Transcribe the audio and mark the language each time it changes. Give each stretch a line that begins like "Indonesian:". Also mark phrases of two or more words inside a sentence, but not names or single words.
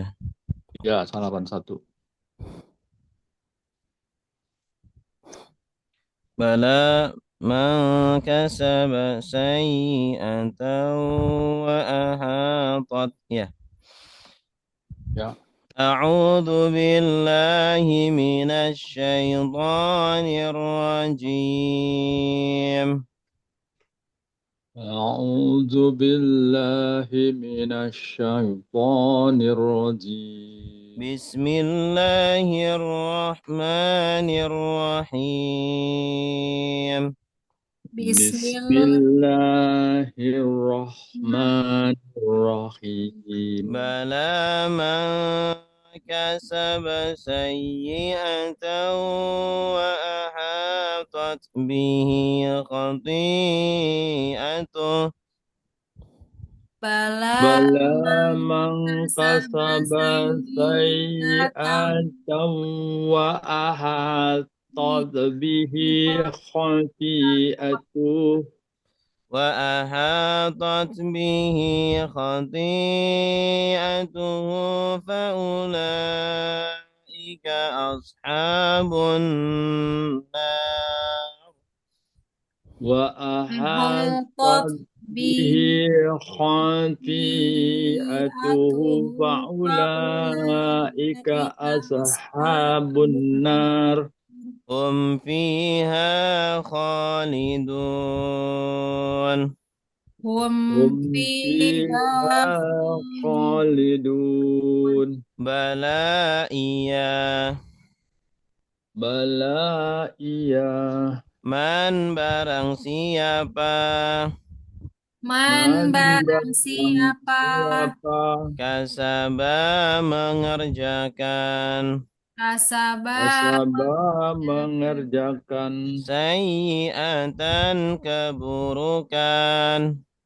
Indonesian: Ya, salah 81.
Arabic: بلى من كسب سيئة وأحاطت ya.
Indonesian: Ya.
Arabic: أعوذ بالله من الشيطان الرجيم. أعوذ بالله من الشيطان الرجيم. بسم الله الرحمن الرحيم. بسم الله الرحمن الرحيم. بلى من كسب سيئة وأحاطت به خطيئته. بلى من كسب سيئة وأحاطت به خطيئته. وأحاطت به خطيئته فأولئك أصحاب النار وأحاطت به خطيئته فأولئك أصحاب النار هم فيها خالدون هم فيها خالدون
Indonesian: بلى iya Man barang siapa kasaba mengerjakan sayyi'atan keburukan